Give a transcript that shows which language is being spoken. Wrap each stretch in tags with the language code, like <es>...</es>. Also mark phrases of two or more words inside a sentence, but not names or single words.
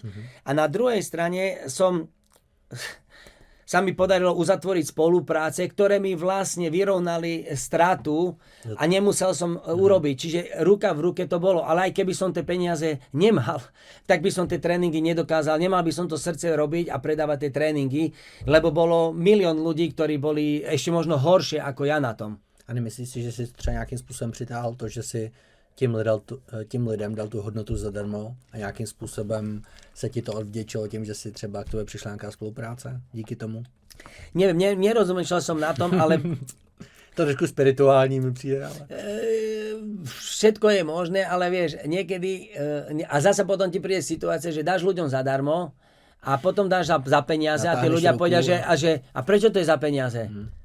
<sk>A na druhej strane sa mi podarilo uzatvoriť spolupráce, ktoré mi vlastne vyrovnali stratu a nemusel som urobiť. Čiže ruka v ruke to bolo. Ale aj keby som tie peniaze nemal, tak by som tie tréningy nedokázal. Nemal by som to srdce robiť a predávať tie tréningy, lebo bolo milión ľudí, ktorí boli ešte možno horšie ako ja na tom.</sk> <cs>A nemyslíš si, že si třeba nějakým způsobem přitáhl to, že si tím lidem dal tu hodnotu zadarmo a nějakým způsobem se ti to odvděčilo tím, že si třeba k tobě přišla nějaká spolupráce díky tomu?</cs> <sk>Neviem, nerozumýšľal som na tom, ale...</sk> <cs>To trošku spirituální mi přijde, ale...</cs> <sk>Všetko je možné, ale vieš, niekedy... A zasa potom ti príde situácia, že dáš ľuďom zadarmo a potom dáš za peniaze a tí ľudia povedia, že a prečo to je za peniaze?</sk>